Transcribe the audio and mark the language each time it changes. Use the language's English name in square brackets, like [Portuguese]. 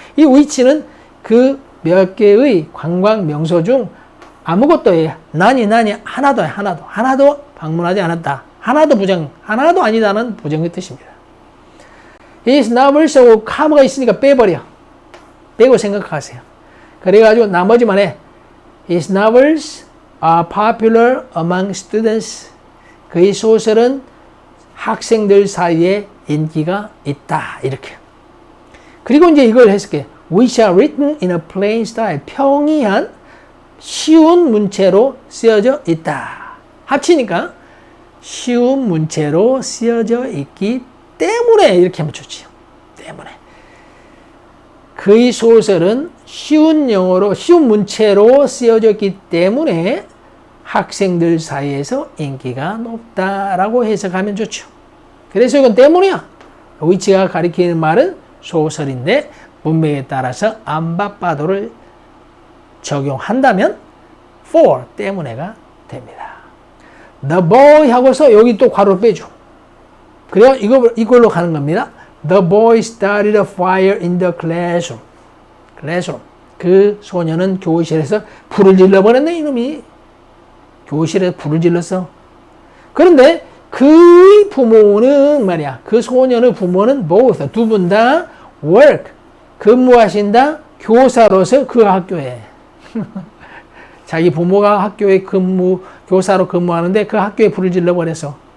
[Korean] 이 위치는 그 몇 개의 관광 명소 중 아무것도 하나도 방문하지 않았다. 하나도 아니다는 부정의 뜻입니다. His novels, 카머가 있으니까 빼고 생각하세요. 그래가지고 나머지만 해. [English] His novels are popular among students. [Korean] 그의 소설은 학생들 사이에 인기가 있다. 이렇게. 그리고 이제 이걸 해석해. [English] Which are written in a plain style. [Korean] 평이한 쉬운 문체로 쓰여져 있다. 합치니까 쉬운 문체로 쓰여져 있기 때문에 이렇게 하면 좋지요. 때문에. 그의 소설은 쉬운 문체로 쓰여졌기 때문에 학생들 사이에서 인기가 높다라고 해석하면 좋죠. 그래서 이건 때문이야. 위치가 가리키는 말은 소설인데 문맥에 따라서 안바빠도를 적용한다면 for 때문에가 됩니다. The boy 하고서 여기 또 괄호 빼줘. 그래야 이걸로 가는 겁니다. [English] The boy started a fire in the classroom. [Korean] 그 소녀는 교실에서 불을 질러버렸네, 이놈이. 교실에서 불을 질렀어. 그런데 그의 부모는 말이야. 그 소년의 부모는 both, 두 분 다 work, 근무하신다. 교사로서 그 학교에. 자기 부모가 학교에 교사로 근무하는데 그 학교에 불을 질러버렸어.